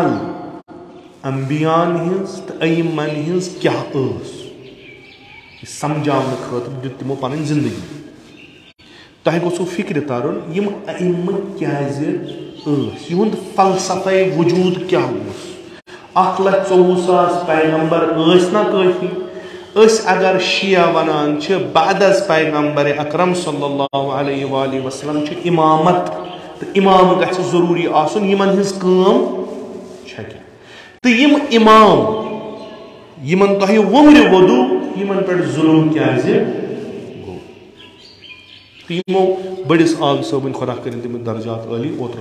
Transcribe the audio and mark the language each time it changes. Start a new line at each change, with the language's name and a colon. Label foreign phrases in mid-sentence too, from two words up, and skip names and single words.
Kashmiri: انبیا'n ہٕنٛز تہٕ ائمن ہٕنٛز کیٛاہ ٲس یہِ سمجھاونہٕ خٲطرٕ دیُت تِمو پنٕنۍ زندگی تۄہہِ گوٚژھوٕ فکرِ ترُن یِم ائمہٕ کیٛازِ ٲسۍ یِہُنٛد فلسفے وجوٗد کیٛاہ اوس 1,24,000 پیغمبر ٲسۍ نا کٲفی أسۍ اگر شیعہ ونان چھِ بعد از پیغمبر اکرم
Arabic: صلی اللہ علیہ وآلہ وسلم
Kashmiri: چھِ امامت تہٕ امام گژھِ ضروٗری آسُن یِمن ہٕنٛز کٲم چھےٚ کیٛاہ تہٕ یِم امام یِمن تۄہہِ وُمرِ ووٚدوٗ یِمن پٮ۪ٹھ ظُلم کیٛازِ گوٚو تہٕ یِمو بٔڑِس آغا صٲبٕنۍ خۄدا کٔرِنۍ تِمن درجات عٲلی اوترٕ